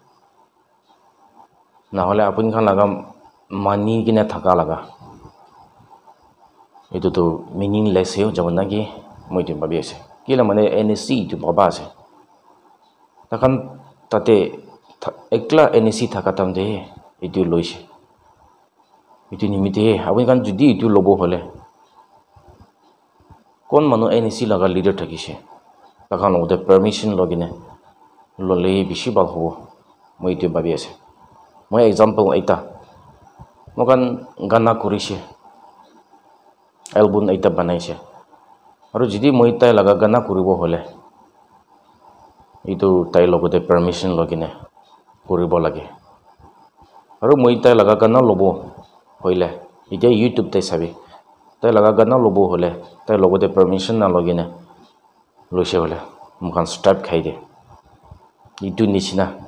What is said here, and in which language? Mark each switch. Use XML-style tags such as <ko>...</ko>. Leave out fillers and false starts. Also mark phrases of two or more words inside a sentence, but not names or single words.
<nag>na hole apuni kan laga mani gina thaka laga itu to meaningless yo jabon nagi moi tin babi ase kila mane NSC itu baba ase takan tate ekla NSC thaka tamde itu loise itu nimite apuni kan judi itu lobo hole kon manu NSC laga leader thakise takan ode permission logine lole bishi bal hobo moi itu babi ase moi example aita mokan gana korise album aita banaise aro jidi moi tai laga gana koribo hole itu tai logote permission logine koribo lage aro moi tai laga gana lobo hoile ite YouTube te sabi tai laga gana lobo hole tai logote permission na logine loise hole mukan strap khai de itu nisina</nag>